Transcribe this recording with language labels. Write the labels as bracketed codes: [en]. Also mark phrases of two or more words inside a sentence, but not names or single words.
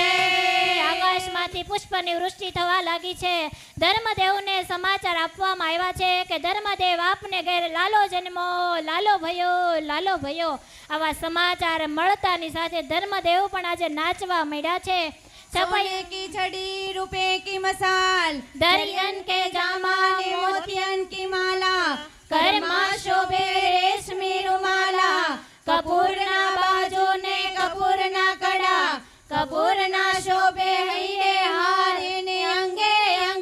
[gu] આકાશમાંથી પુષ્પની વૃષ્ટિ થવા લાગી છે. ધર્મદેવને સમાચાર આપવામાં આવ્યા છે કે ધર્મદેવ આપને ઘેર લાલો જન્મો, લાલો ભયો, લાલો ભયો. આવા સમાચાર મળતાની સાથે ધર્મદેવ પણ આજે નાચવા મળ્યા છે. [hi] सोने की छड़ी, रुपए की मसाल, दरियन के [gu] જામા ને મોતિયન કી માળા, કરમા શોભે રેશમી રૂમાલા, કપૂરના બાજુ ને કપૂરના કડા, કપૂરના શોભે હઈરે હાર ને અંગે